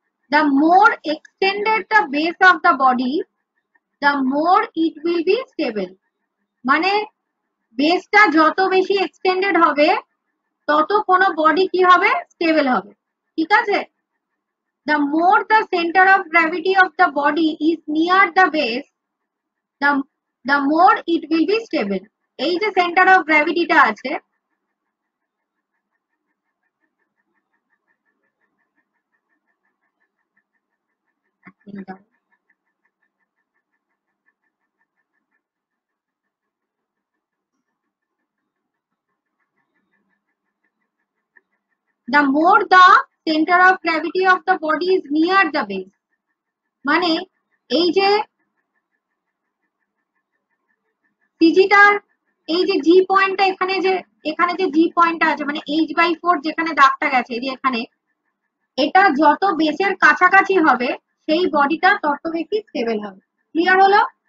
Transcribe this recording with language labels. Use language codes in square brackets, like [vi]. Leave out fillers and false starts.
[en] The more extended the base of the body, the more it will be stable. [bn] মানে বেসটা যত বেশি extended হবে তত কোনো বডি কি হবে, স্টেবল হবে। ঠিক আছে? [en] The more the center of gravity of the body is near the base, the more it will be stable. [bn] এই যে সেন্টার অফ গ্র্যাভিটিটা আছে, [en] the more the center of gravity of the body is near the base. [bn] মানে এই যে সিজিটার এই যে জি পয়েন্টটা এখানে যে জি পয়েন্টটা আছে মানে h/4 যেখানে দাগটা গেছে এই যে এখানে, এটা যত বেসের কাছাকাছি হবে সেই বডিটা তত বেশি স্টেবল হবে। ক্লিয়ার হলো?